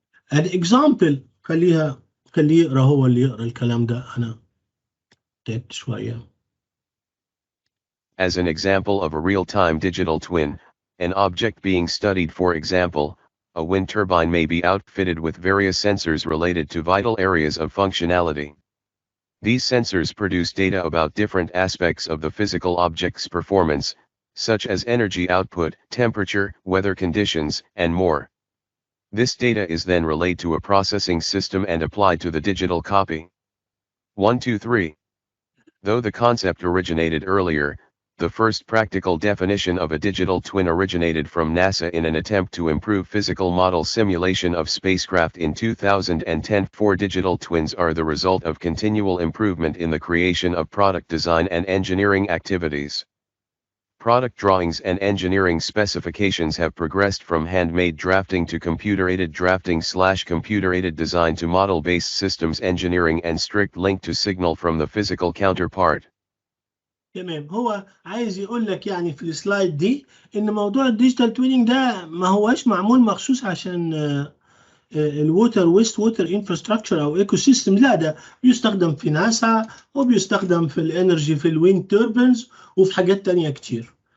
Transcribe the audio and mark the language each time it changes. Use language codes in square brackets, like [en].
[en] an example [ar] خليه يقرا، هو اللي يقرا الكلام ده، انا تعبت شويه. [en] As an example of a real-time digital twin, an object being studied, for example, a wind turbine, may be outfitted with various sensors related to vital areas of functionality. These sensors produce data about different aspects of the physical object's performance, such as energy output, temperature, weather conditions, and more. This data is then relayed to a processing system and applied to the digital copy. 1, 2, 3. Though the concept originated earlier, the first practical definition of a digital twin originated from NASA in an attempt to improve physical model simulation of spacecraft in 2010. 4 digital twins are the result of continual improvement in the creation of product design and engineering activities. Product drawings and engineering specifications have progressed from handmade drafting to computer-aided drafting/computer-aided design to model-based systems engineering and strict link to signal from the physical counterpart. [ar] تمام. هو عايز يقول لك يعني في السلايد دي ان موضوع الديجيتال تويننج ده ما هواش معمول مخصوص عشان الووتر ويست ووتر انفراستراكشر او ايكو سيستم، لا ده بيستخدم في ناسا وبيستخدم في الانرجي في الويند توربينز وفي حاجات تانية كتير.